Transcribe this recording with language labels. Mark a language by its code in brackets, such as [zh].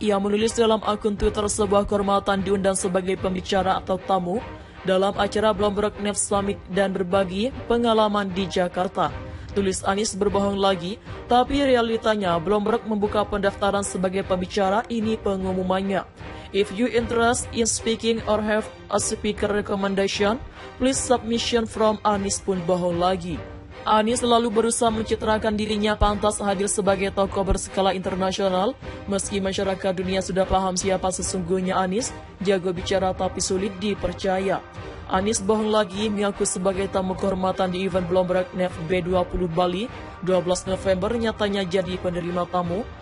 [id] Ia menulis dalam akun Twitter sebuah kehormatan diundang sebagai pembicara atau tamu dalam acara Bloomberg NEF Summit dan berbagi pengalaman di Jakarta. Tulis Anies berbohong lagi, tapi realitanya Bloomberg membuka pendaftaran sebagai pembicara, ini pengumumannya. [en] If you interest in speaking or have a speaker recommendation, please submission from [id] Anies pun bohong lagi. Anies selalu berusaha mencitrakan dirinya pantas hadir sebagai tokoh berskala internasional. Meski masyarakat dunia sudah paham siapa sesungguhnya Anies, jago bicara tapi sulit dipercaya. Anies bohong lagi mengaku sebagai tamu kehormatan di event Bloomberg NEF B20 Bali 12 November, nyatanya jadi penerima tamu.